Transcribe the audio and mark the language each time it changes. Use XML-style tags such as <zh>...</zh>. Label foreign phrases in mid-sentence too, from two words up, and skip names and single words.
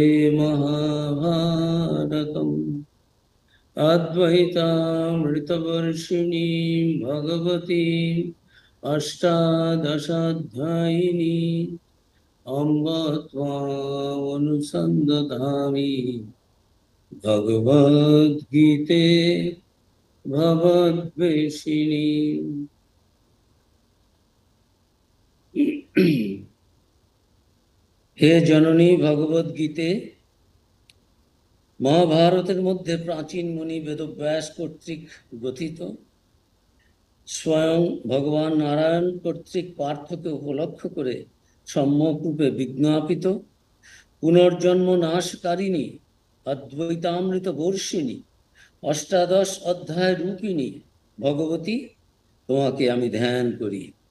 <sa>महाभारतम् अद्वैतामृतवर्षिणीं भगवतीम् अष्टादशाध्यायिनी अम्ब त्वामनुसन्दधामि भगवद्गीते भवद्वेषिणी। हे जननी भगवद्गीते</sa> <bn>মহাভারতের মধ্যে প্রাচীন মুনি বেদব্যাস কর্তৃক গ্রথিত, স্বয়ং ভগবান নারায়ণ কর্তৃক পার্থকে উপলক্ষ করে সম্যকরূপে বিজ্ঞাপিত, পুনর্জন্ম নাশকারিণী অদ্বৈতামৃত বর্ষিণী অষ্টাদশ অধ্যায় রূপিণী ভগবতী তোমাকে আমি ধ্যান করি।</bn>